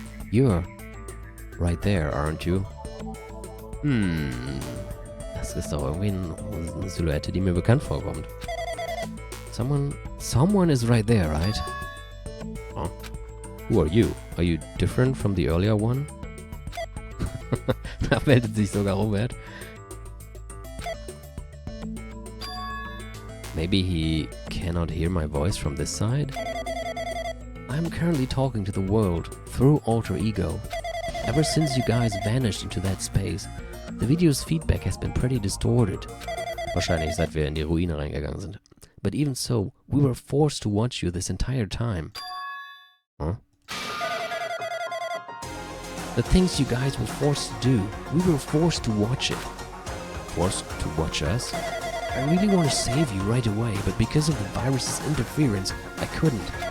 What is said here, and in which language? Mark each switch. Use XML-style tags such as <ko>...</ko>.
<en>You're right there, aren't you?</en> <de>Das ist doch irgendwie eine Silhouette, die mir bekannt vorkommt.</de> <en>Someone is right there, right? Oh. Who are you? Are you different from the earlier one?</en> <de>Da meldet sich sogar Robert.</de> <en>Maybe he cannot hear my voice from this side? I'm currently talking to the world through alter ego. Ever since you guys vanished into that space, the video's feedback has been pretty distorted.</en> <de>Wahrscheinlich seit wir in die Ruine reingegangen sind.</de> <en>But even so, we were forced to watch you this entire time. Huh? The things you guys were forced to do, we were forced to watch it. Forced to watch us? I really want to save you right away, but because of the virus's interference, I couldn't.</en>